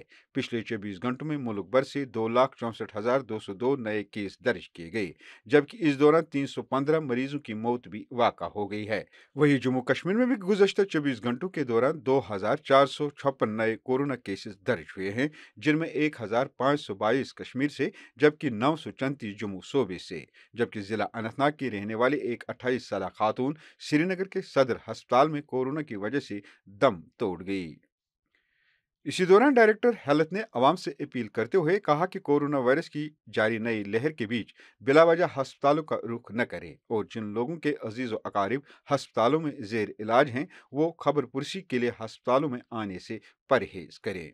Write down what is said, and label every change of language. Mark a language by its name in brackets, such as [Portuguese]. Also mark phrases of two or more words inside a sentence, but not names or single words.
[Urdu] پچھلے 24 گھنٹوں میں ملک بھر سے 2,64,202 نئے کیس درج کیے گئے، جبکہ اس دوران 315 مریضوں کی موت بھی واقع ہو گئی ہے. وہیں جموں کشمیر میں بھی گزشتہ 24 گھنٹوں کے دوران 2,456 نئے کورونا کیسز درج ہوئے ہیں، جن میں 1,522 کشمیر سے جبکہ 934 جموں صوبے سے. جبکہ ضلع اننت ناگ کی رہنے والی ایک 28 سالہ خاتون سری نگر کے صدر ہسپتال میں کورونا کی وجہ سے دم توڑ گئی. اسی دوران ڈائریکٹر ہیلتھ نے عوام سے اپیل کرتے ہوئے کہا کہ کورونا وائرس کی جاری نئی لہر کے بیچ بلا وجہ ہسپتالوں کا رخ نہ کریں اور جن لوگوں کے عزیز و اقارب ہسپتالوں میں زیر علاج ہیں وہ خبر پرسی کے لیے ہسپتالوں میں آنے سے پرہیز کریں.